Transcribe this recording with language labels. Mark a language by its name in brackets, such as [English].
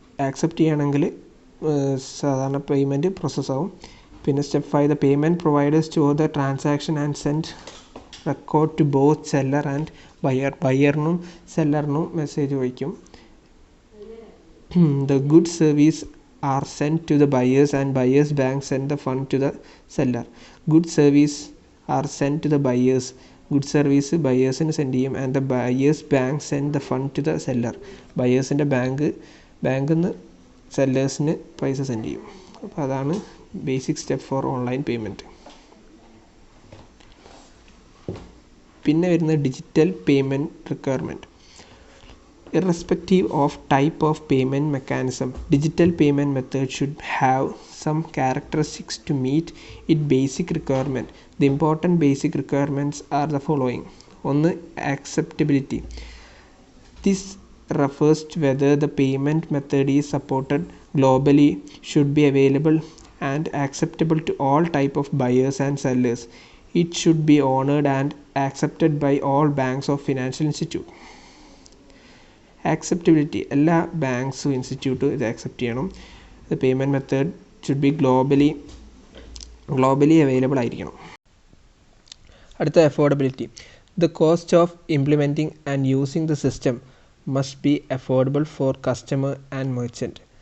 [Malayalam] Accept ചെയ്യുകയാണെങ്കിൽ സാധാരണ payment പ്രോസസ്സാവും. പിന്നെ [English] Step 5, the payment provider store the transaction and send record to both seller and buyer. [Malayalam] ബയറിനും സെല്ലറിനും message വയ്ക്കും. [English] The goods service are sent to the buyers and buyers bank send the fund to the seller. Goods service are sent to the buyers. Good service ബയേഴ്സിന് send ചെയ്യും and the buyers bank send the fund to the seller. [Malayalam] ബയേഴ്സിൻ്റെ ബാങ്കിൽ നിന്ന് സെല്ലേഴ്സിന് പൈസ send ചെയ്യും. അപ്പോൾ അതാണ് basic step for online payment. പിന്നെ വരുന്നത് digital payment requirement. [English] Irrespective of type of payment mechanism, digital payment method should have some characteristics to meet its basic requirement. The important basic requirements are the following. ഒന്ന്, acceptability. This refers to whether the payment method is supported globally, should be available and acceptable to all type of buyers and sellers. It should be honored and accepted by all banks or financial institute. [Malayalam] Acceptability, എല്ലാ ബാങ്ക്സും ഇൻസ്റ്റിറ്റ്യൂട്ടും ഇത് accept ചെയ്യണം. [English] the payment method should be globally available [Malayalam] ആയിരിക്കണം. അടുത്ത [English] Affordability. The cost of implementing and using the system must be affordable for customer and merchant.